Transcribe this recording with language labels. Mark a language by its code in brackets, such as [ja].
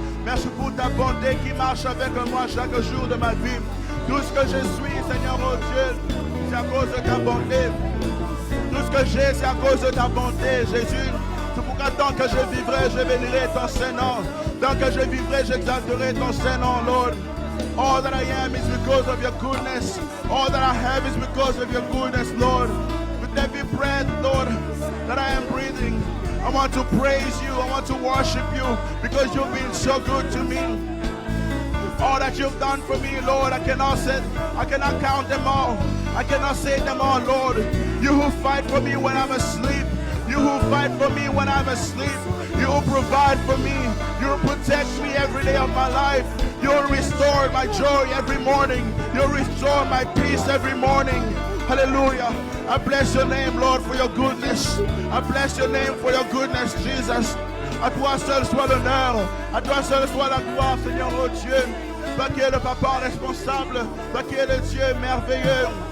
[fr] Merci pour ta bonté qui marche avec moi chaque jour de ma vie. Tout ce que je suis, Seigneur, oh Dieu, c'est à cause de ta bonté. que j'ai, c'est à cause de ta bonté, Jésus. C'est pourquoi tant que je vivrai, je bénirai ton Saint-Nom. Tant que je vivrai, j'exalterai ton Saint-Nom, Lord. [en] All that I am is because of your goodness. All that I have is because of your goodness, Lord. With every breath, Lord, that I am breathing, I want to praise you. I want to worship you because you've been so good to me. All that you've done for me, Lord, I cannot count them all. I cannot say them all, Lord. You who fight for me when I'm asleep. You who fight for me when I'm asleep. You who provide for me. You who protect me every day of my life. You will restore my joy every morning. You will restore my peace every morning. Hallelujah. I bless your name, Lord, for your goodness. I bless your name for your goodness, Jesus. [fr] À toi seul soit l'honneur. À toi seul soit la gloire, Seigneur, oh Dieu. Toi qui es le papa responsable. Toi qui es le Dieu merveilleux.